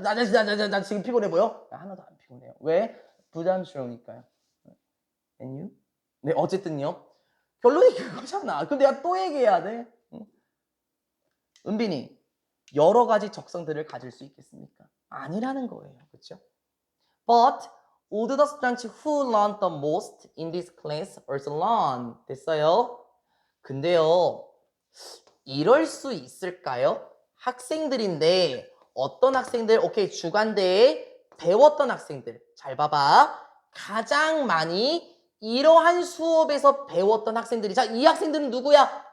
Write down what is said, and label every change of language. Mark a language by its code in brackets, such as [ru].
[ko] 나 지금 피곤해 보여? 하나도 안 피곤해요. 왜? 부담스러우니까요. [en] And you? [ko] 네, 어쨌든요. 결론이 그거잖아. 그럼 내가 또 얘기해야 돼. 응? 은빈이, 여러 가지 적성들을 가질 수 있겠습니까? 아니라는 거예요. 그렇죠? [en] But would the students who learned the most in this class also learn? [ko] 됐어요? 근데요, 이럴 수 있을까요? 학생들인데 어떤 학생들, 오케이, 주간대에 배웠던 학생들, 잘 봐봐. 가장 많이 이러한 수업에서 배웠던 학생들이, 자, 이 학생들은 누구야?